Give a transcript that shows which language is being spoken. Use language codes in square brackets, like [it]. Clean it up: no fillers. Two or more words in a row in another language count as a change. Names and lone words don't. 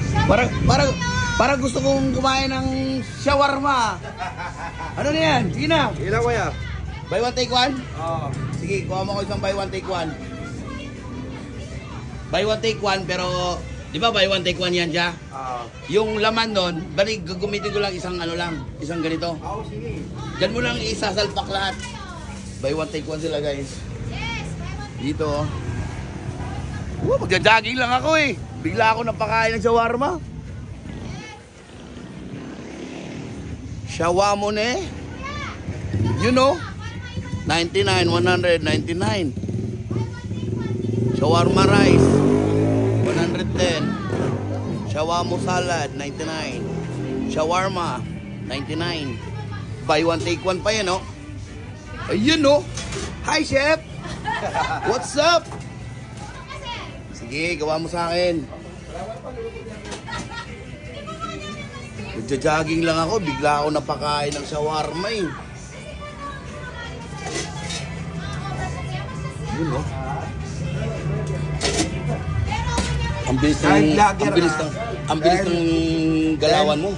[tl] Parang gusto kong kumain ng shawarma. Ano na yan? Sige na. Ilan kuya? [en] Buy one take one? [tl] Oo. Sige, kuha mo ko isang [en] buy one take one. Buy one take one, [tl] pero di ba [en] buy one take one [tl] yan siya? Yung laman nun, balik gagamitin ko lang isang ano lang, isang ganito. Oo, sige. Diyan mo lang isasalpak lahat. [en] Buy one take one [tl] sila guys. Dito oh. Magja-jogging lang ako eh. Bigla ako napakain ng shawarma. Shawamone. [en] You know? 99, 199. Shawarma rice. 110. Shawarma salad. 99. Shawarma. 99. Buy one, take one [tl] pa yan, no? Ayun, no? [en] Hi, chef! What's up? [tl] Sige, gawa mo sa akin. Nagja-jogging lang ako, bigla ako napakain ng shawarma eh. Yun oh. Ang bilis ng galawan mo.